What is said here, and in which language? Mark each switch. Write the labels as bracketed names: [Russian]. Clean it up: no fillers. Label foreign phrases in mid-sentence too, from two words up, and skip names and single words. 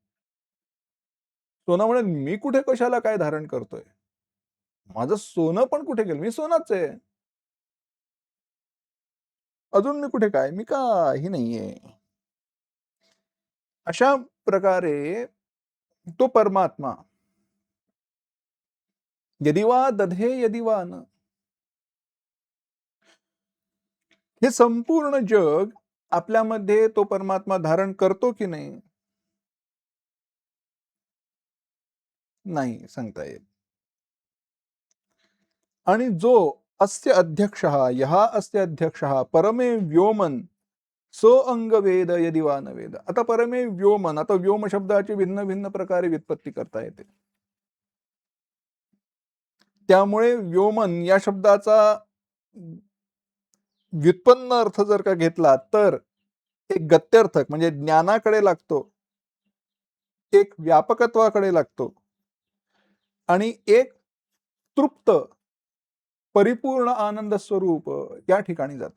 [Marathi] सोनं म्हणेल मी कुठे कशाला काय धारण करतोय, माझं सोनं पण कुठे गेलं, मी सोनाच आहे. अजून मी कुठे काय, मी काही नाहीये. अशा प्रकारे तो परमात्मा [Sanskrit] यदि वा दधे यदि वा न, [Marathi] हे संपूर्ण जग आपल्यामध्ये तो परमात्मा धारण करतो की नाही, नाही सांगता येत. आणि जो [Sanskrit] अस्य अध्यक्ष यह अस्य अध्यक्ष परमे व्योमन सो अंग वेद यदि वा न वेद. [Marathi] आता [Sanskrit] परमे व्योमन, [Marathi] आता व्योम शब्दाची भिन्न भिन्न प्रकारे व्युत्पत्ती करता येते. त्यामुळे व्योमन या शब्दाचा व्युत्पन्न अर्थ जर का घेतला तर एक गत्यर्थक म्हणजे ज्ञानाकडे लागतो, एक व्यापकत्वाकडे लागतो आणि एक तृप्त परिपूर्ण आनंद स्वरूप त्या ठिकाणी जातो.